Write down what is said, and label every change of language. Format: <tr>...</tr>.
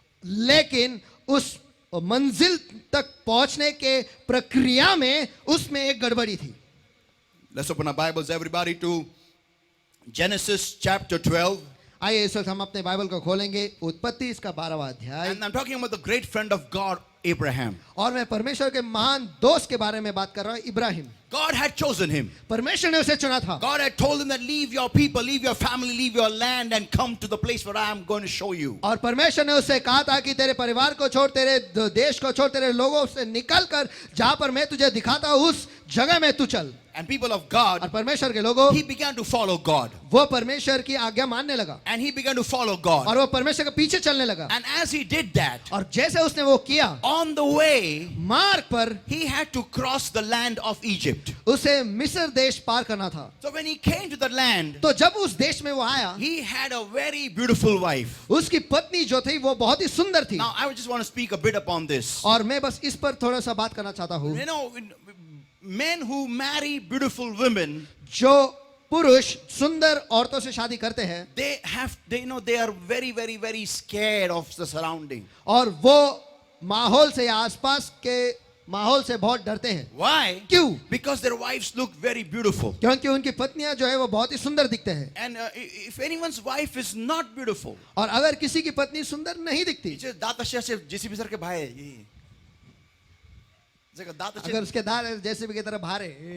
<hi>लेकिन उस मंजिल तक पहुंचने के प्रक्रिया में उसमें एक गड़बड़ी थी.</hi> <en>Let's open our Bibles, everybody, to Genesis chapter 12.</en> <hi>आइए इस वक्त हम अपने बाइबल को खोलेंगे उत्पत्ति इसका 12वां अध्याय.</hi> <en>And I'm talking about the great friend of God, Abraham.</en> <hi>और मैं परमेश्वर के महान दोस्त के बारे में बात कर रहा हूं, Ibrahim.</hi> <en>God had chosen him.</en> <hi>परमेश्वर ने उसे चुना था.</hi> <en>God had told him that leave your people, leave your family, leave your land and come to the place where I am going to show you.</en> <hi>और परमेश्वर ने उससे कहा था कि तेरे परिवार को छोड़, तेरे देश को छोड़, तेरे लोगों से निकल कर जहां पर मैं तुझे दिखाता हूं उस जगह में तू चल.</hi> <en>And people of</en> <hi>और</hi> <en>God,</en> <hi>परमेश्वर के लोगों,</hi> <en>he began to follow God.</en> <hi>वो परमेश्वर की आज्ञा मानने लगा</hi> <en>And he began to follow God.</en> <hi>और वो परमेश्वर के पीछे चलने लगा.</hi> <en>And as he did that,</en> <hi>और जैसे उसने वो किया,</hi> <en>on the way,</en> <hi>मार्ग पर</hi> <en>he had to cross the land of Egypt.</en> <hi>उसे मिस्र देश पार करना था.</hi> <en>So when he came to the land,</en> <hi>तो जब उस देश में वो आया,</hi> <en>he had a very beautiful wife.</en> <hi>उसकी पत्नी जो थी वो बहुत ही सुंदर थी.</hi> <en>Now I just want to speak a bit upon this.</en> <hi>और मैं बस इस पर थोड़ा सा बात करना चाहता हूँ.</hi> <en>Men who marry beautiful women,</en> <hi>जो पुरुष सुंदर औरतों से शादी करते हैं,</hi> <en>they are very, very, very scared of the surrounding.</en> <hi>और वो माहौल से या आसपास के माहौल से बहुत डरते हैं.</hi> <en>Why?</en> <hi>क्यों?</hi> <en>Because their wives look very beautiful.</en> <hi>क्योंकि उनकी पत्नियां जो है वो बहुत ही सुंदर दिखते हैं.</hi> <en>And if anyone's wife is not beautiful,</en> <hi>और अगर किसी की पत्नी सुंदर नहीं दिखती,</hi> <mr>दात असे जेसीबी सारखे बाहेर दात</mr> <hi>अगर उसके दांत जैसे भी की तरह भारे,</hi>